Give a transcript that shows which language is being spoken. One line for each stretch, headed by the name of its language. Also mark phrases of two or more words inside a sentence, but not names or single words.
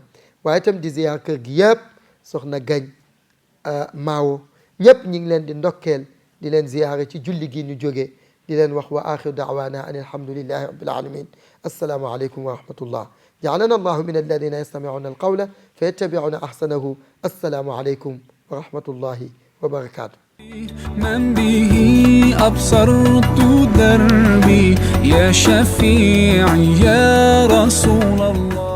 Wolof: waaye tam di ziyaar kër gi yépp, soxna Gañ Maawo, ñépp ñi ngi leen di ndokkeel, di leen ziyaare ci julli gi ñu jóge, di leen wax
Arabic: وآخر دعوانا أن الحمد لله رب العالمين. السلام عليكم ورحمة الله جعلنا الله من الذين يستمعون القول فيتبعون أحسنه. السلام عليكم ورحمة الله وبركاته. من به أبصرت دربي يا شفيعي يا رسول الله.